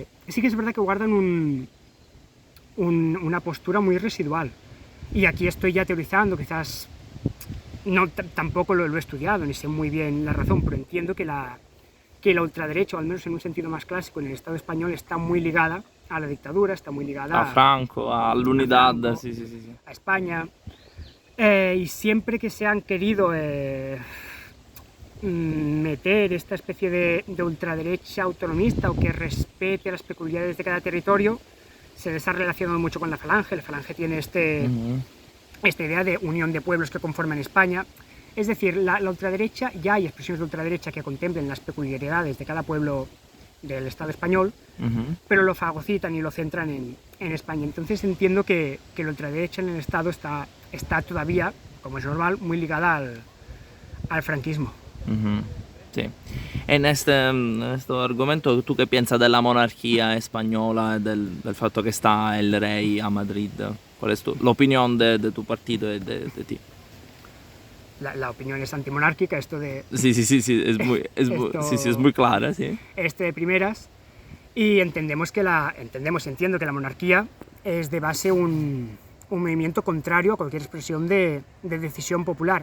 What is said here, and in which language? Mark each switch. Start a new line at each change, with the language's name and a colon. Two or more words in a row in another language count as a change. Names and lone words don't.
Spanish: Sí que es verdad que guardan una postura muy residual. Y aquí estoy ya teorizando, quizás tampoco lo he estudiado, ni sé muy bien la razón, pero entiendo que la ultraderecha, o al menos en un sentido más clásico, en el Estado español está muy ligada a la dictadura, está muy ligada A
Italian: Franco, all'unità, Franco, sì, sì, sì, sì.
Spanish: a España, y siempre que se han querido meter esta especie de ultraderecha autonomista o que respete las peculiaridades de cada territorio, se les ha relacionado mucho con la Falange. La Falange tiene esta idea de unión de pueblos que conforman España. Es decir, la ultraderecha, ya hay expresiones de ultraderecha que contemplen las peculiaridades de cada pueblo del Estado español, pero lo fagocitan y lo centran en España. Entonces entiendo que la ultraderecha en el Estado está todavía, como es normal, muy ligada al franquismo.
Italian: Sì. E in questo argomento tu che pensi della monarchia spagnola e del fatto che sta il re a Madrid?
Spanish: ¿Cuál es
Italian: l'opinione de tu partito e
Spanish: de ti? La opinión es antimonárquica, esto de... Sí, sí, sí, sí, sí, sí, es muy clara, sí. De primeras, y entiendo que la monarquía es de base un movimiento contrario a cualquier expresión de decisión popular.